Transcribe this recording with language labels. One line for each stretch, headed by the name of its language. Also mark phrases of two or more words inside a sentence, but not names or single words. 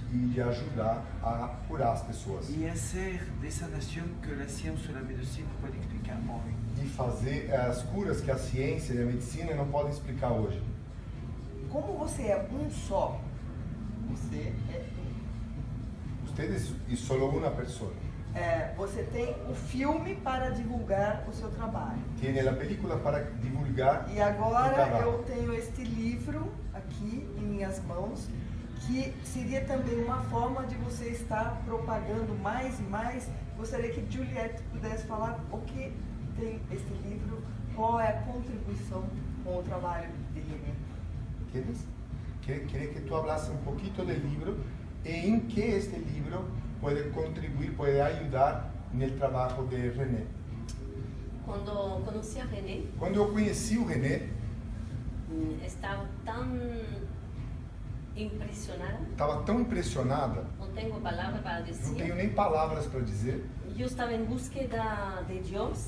Portuguese: e de ajudar a curar as pessoas. E a ser de sanação que a ciência e a medicina podem explicar hoje. E fazer as curas que a ciência e a medicina não podem explicar hoje. Como você é um só, você é um.
Spanish: Ustedes y solo una persona.
Portuguese: Você tem o filme para divulgar o seu trabalho.
Spanish: Tiene la película para divulgar
Portuguese: E o agora trabalho. eu tenho este livro aqui em minhas mãos, que seria também uma forma de você estar propagando mais e mais. Gostaria que Juliette pudesse falar o que tem este livro, qual é a contribuição com o trabalho dele.
Spanish: ¿Quieres? Quería que tú hablases un poquito del libro e en qué este libro puede contribuir, puede ayudar
Portuguese: no trabalho
Spanish: de René.
Portuguese: Quando conheci a René, Quando eu conheci o René, estava tão impressionada, estava tão impressionada, não tenho palavra para não dizer. tenho nem palavras para dizer. Eu estava em busca de Deus.